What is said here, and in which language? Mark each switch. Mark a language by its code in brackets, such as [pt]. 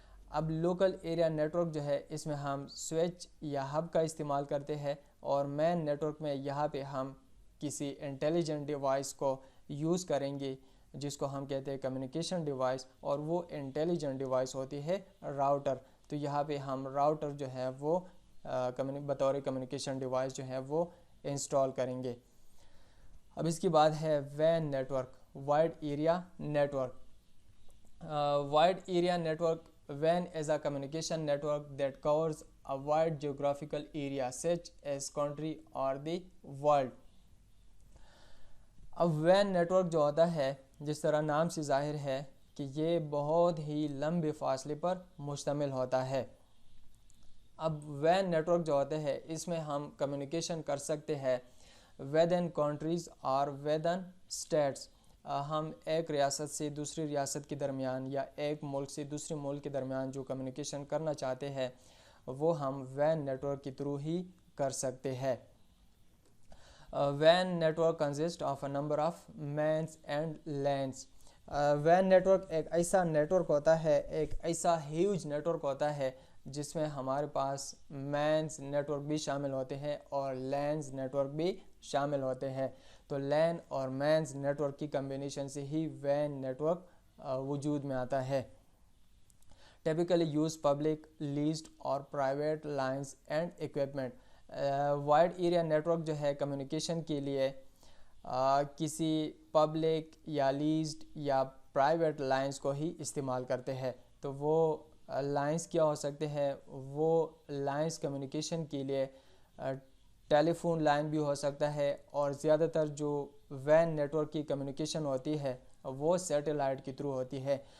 [ur] اب local area net work جو ہے اس میں ہم سوئچ یا ہب کا استعمال کرتے ہیں اور مین نیٹ ورک میں یہاں پہ ہم کسی انٹیلیجنٹ ڈیوائس کو یوز کریں گے جس کو ہم کہتے ہیں کمیونیکیشن ڈیوائس اور وہ انٹیلیجنٹ ڈیوائس ہوتی ہے راؤٹر. تو یہاں پہ ہم راؤٹر جو ہے وہ بطور کمیونیکیشن ڈیوائس جو ہے وہ انسٹال کریں گے. اب اس کے بعد ہے when net work wide area net work. [en] Wide area network WAN is a communication network that covers a wide geographical area such as country or the world. [ur] اب WAN نیٹورک جو ہوتا ہے جس طرح نام سے ظاہر ہے کہ یہ بہت ہی لمبے فاصلے پر مشتمل ہوتا ہے. اب WAN نیٹورک جو ہوتے ہیں اس میں ہم کمیونیکیشن کر سکتے ہیں ودن کنٹریز اور ودن اسٹیٹس. ہم ایک ریاست سے دوسری ریاست کے درمیان یا ایک ملک سے دوسرے ملک کے درمیان جو کمیونیکیشن کرنا چاہتے ہیں وہ ہم WAN نیٹورک کے تھرو ہی کر سکتے ہیں. [en] WAN network consists of a number of mains and lanes. [ur] WAN network ایک ایسا نیٹورک ہوتا ہے, ایک ایسا ہیوج نیٹورک ہوتا ہے جس میں ہمارے پاس مینز نیٹورک بھی شامل ہوتے ہیں اور لینز نیٹورک بھی شامل ہوتے ہیں. تو لین اور مینز نیٹورک کی کمبینیشن سے ہی WAN نیٹورک وجود میں آتا ہے. [en] Typically use public, leased اور private lines and equipment. [ur] Wide area network جو ہے کمیونیکیشن کے لیے کسی پبلک یا لیزڈ یا پرائیویٹ لائنز کو ہی استعمال کرتے ہیں. تو وہ لائنز کیا ہو سکتے ہیں؟ وہ لائنز کمیونیکیشن کے لیے ٹیلی فون لائن بھی ہو سکتا ہے, اور زیادہ تر جو WAN نیٹورک کی کمیونیکیشن ہوتی ہے وہ سیٹلائٹ کے تھرو ہوتی ہے.